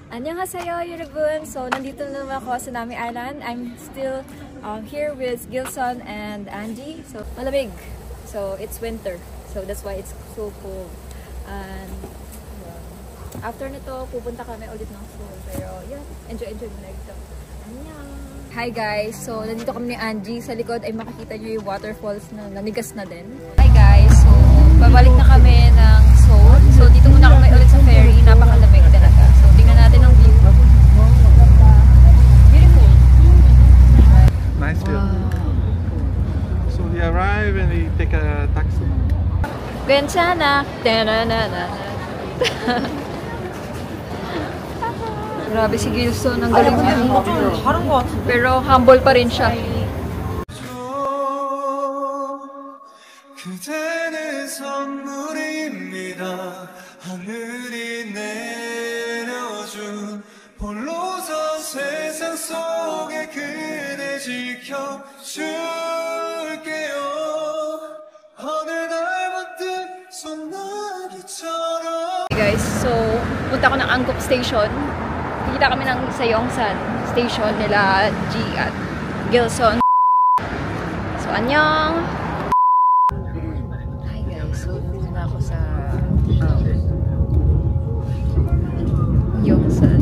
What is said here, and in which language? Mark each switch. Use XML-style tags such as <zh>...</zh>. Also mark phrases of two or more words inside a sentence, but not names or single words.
<ko>Annyeonghaseyo, 여러분!</ko> <tl>So, nandito na naman ako sa Nami Island.</tl> <en>I'm still here with Gilson and Angie. So, malamig. So, it's winter. So, that's why it's so cold. And after</en> <tl>nito, pupunta kami ulit ng Seoul. Pero, yeah, enjoy muna ito.</tl> <en>Annyeong! Hi guys!</en> <tl>So, nandito kami ni Angie. Sa likod ay makikita nyo yung waterfalls na nanigas na din.</tl> <en>Hi guys!</en> <tl>So, babalik na kami ng Seoul. So, dito muna kami ulit sa ferry. Napakalamig talaga. So, tingnan natin ang view.</tl> <en>Beautiful! Nice view. So, we arrive and we take a taxi.</en> <ko>괜찮아.</ko> <tl>Grabe si Gilson, ang galing niya. Pero humble pa rin siya.</tl> <ko>그대는 선물입니다. 하늘이 내려준 홀로서 세상 속에 그대 지켜줄게요. 어느 날부터 소나기처럼.</ko> <en>Hey guys,</en> <tl>so punta ko ng Angkop Station. Kita kami ng Sayongsan Station nila G at Gilson. So, annyeong!</tl> <en>Hi guys,</en> <tl>so nandito na ako sa Yongsan.</tl>